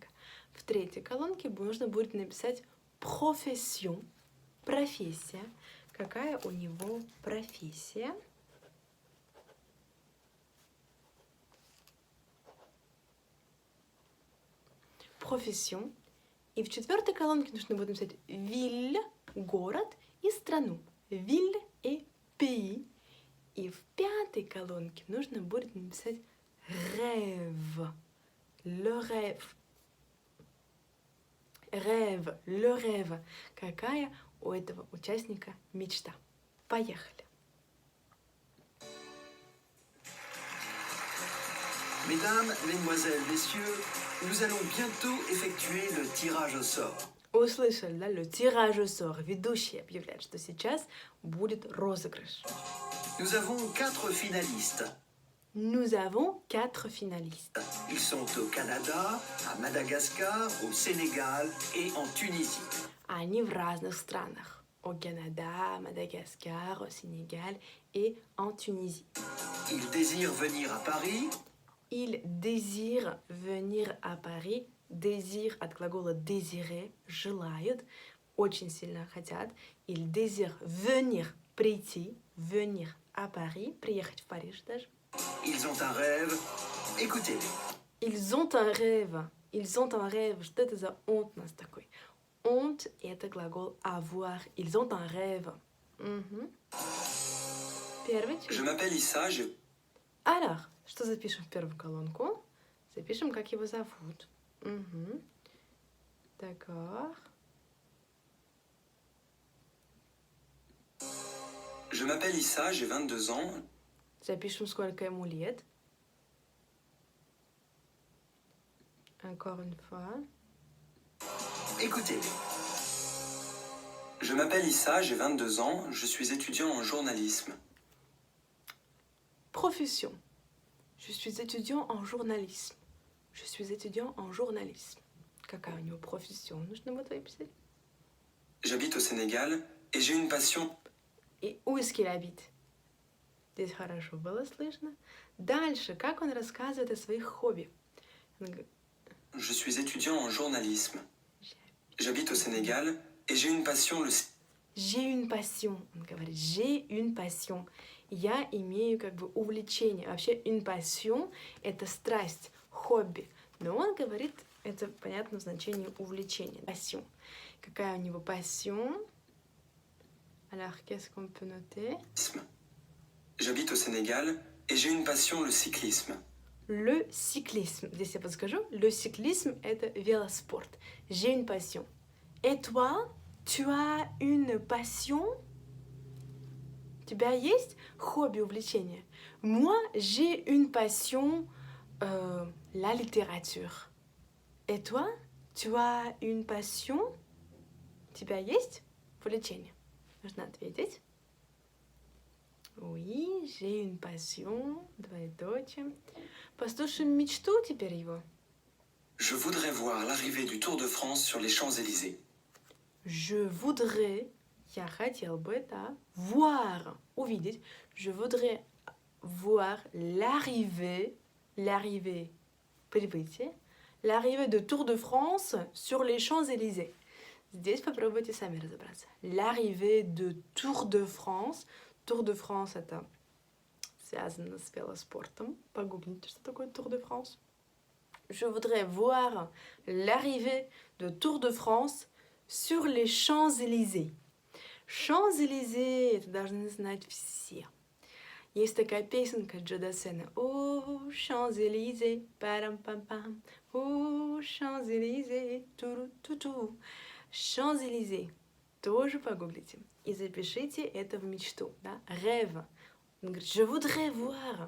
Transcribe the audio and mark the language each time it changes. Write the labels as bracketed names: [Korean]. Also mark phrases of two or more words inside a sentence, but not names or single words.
[Russian] В третьей колонке нужно будет написать profession, профессия, какая у него профессия. Profession. И в четвертой колонке нужно будет написать ville, город, и страну. [French] Ville et pays. [Russian] И в пятой колонке нужно будет написать rêve. [French] Le rêve. Rêve, le rêve. [Russian] Какая у этого участника мечта? Поехали. [French] Mesdames, Mesdemoiselles, Messieurs, nous allons bientôt effectuer le tirage au sort. [Russian] Услышали, да? [French] Le tirage au sort. [Russian] Ведущий объявляет, что сейчас будет розыгрыш. [French] Nous avons 4 finalistes. Nous avons 4 finalistes. Ils sont au Canada, à Madagascar, au Sénégal et en Tunisie. [Russian] Они в разных странах. [French] Au Canada, Madagascar, au Sénégal et en Tunisie. Ils désirent venir à Paris. Ils désirent venir à Paris. [Russian] Désir от глагола désirer, желают, очень сильно хотят. [French] Ils désirent venir, прийти, venir à Paris, [Russian] приехать в Париж даже. [French] Ils ont un rêve. Écoutez-les. Ils ont un rêve. Ils ont un rêve. [Russian] Что это за ont у нас такой? [French] Ont — [Russian] это глагол [French] avoir. Ils ont un rêve. [Russian] Первый. [French] Je m'appelle Issa, je... Alors, [Russian] что запишем в первую колонку? Запишем, как его зовут. [French] D'accord. Je m'appelle Issa, j'ai 22 ans. [Russian] Запишем, сколько ему лет. [French] Encore une fois. Écoutez. Je m'appelle Issa, j'ai 22 ans, je suis étudiant en journalisme. Profession. Je suis étudiant en journalisme. Je suis étudiant en journalisme. [Russian] Какая у него профессия? Нужно будет выписать. [French] J'habite au Sénégal et j'ai une passion. И où est-ce qu'il habite? [Russian] Здесь хорошо было слышно. Дальше, как он рассказывает о своих хобби? Он говорит, [French] Je suis étudiant en journalisme. J'habite au Sénégal et j'ai une passion, le... j'ai une passion. [Russian] Он говорит, [French] j'ai une passion. [Russian] Я имею как бы увлечение. Вообще, [French] une passion – [Russian] это страсть, хобби. Но он говорит, это понятно в значении увлечения. Passion. Какая у него passion? [French] Alors, qu'est-ce qu'on peut noter? J'habite au Sénégal et j'ai une passion, le cyclisme. Le cyclisme. [Russian] Здесь я подскажу. [French] Le cyclisme – [Russian] это велоспорт. [French] J'ai une passion. Et toi, tu as une passion? [Russian] У тебя есть хобби, увлечение? [French] Moi, j'ai une passion, la littérature. Et toi, tu as une passion? [Russian] У тебя есть увлечение? Нужно ответить. [French] Oui, j'ai une passion. [Russian] Двоеточие. Послушаем мечту теперь его. [French] Je voudrais voir l'arrivée du Tour de France sur les Champs-Élysées. Je voudrais, [Russian] я хотел бы это, [French] voir, увидеть. Je voudrais voir l'arrivée, прибытие, l'arrivée de Tour de France sur les Champs-Élysées. [Russian] Здесь попробуйте сами разобраться. [French] L'arrivée de Tour de France. [Russian] Tour de France это связано с велоспортом. Погуглите, что такое Tour de France. [French] Je voudrais voir l'arrivée de Tour de France sur les Champs-Élysées. [Russian] Champs-Élysées, это должны знать все. Есть такая песенка Джо Дассена. О, Champs-Élysées, парам-пам-пам. О, Champs-Élysées, туру-ту-ту. Champs-Élysées. Тоже погуглите. И запишите это в мечту. Да? Rêve. Он говорит, [French] je voudrais voir.